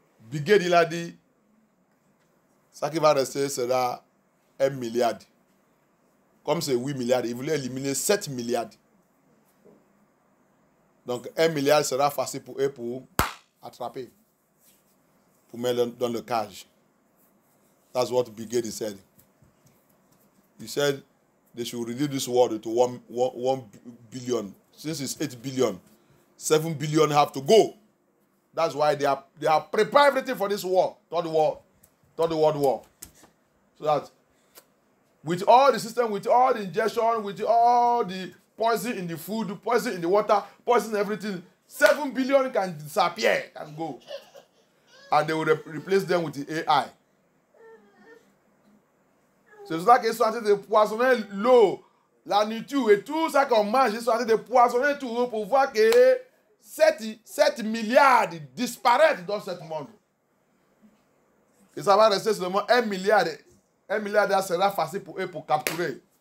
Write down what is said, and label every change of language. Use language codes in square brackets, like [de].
[fr] Bill Gates, il a dit, ça qui va rester sera 1 milliard. Comme c'est 8 milliards, il voulait éliminer 7 milliards. Donc 1 milliard sera facile pour eux pour attraper, pour mettre dans le cage. [en] That's what Bill Gates said. He said they should reduce this world to 1 billion. Since it's 8 billion, 7 billion have to go. That's why they have prepared everything for this war, third world war. So that with all the system, with all the injection, with all the poison in the food, poison in the water, poison in everything, 7 billion can disappear, can go. And they will replace them with the AI. [fr] C'est pour ça qu'ils sont en train de poisonner l'eau, la nourriture et tout ça qu'on mange. Ils sont en train de poisonner tout pour voir que 7 milliards disparaissent dans ce monde. Et ça va rester seulement 1 milliard. 1 milliard sera facile pour eux pour capturer.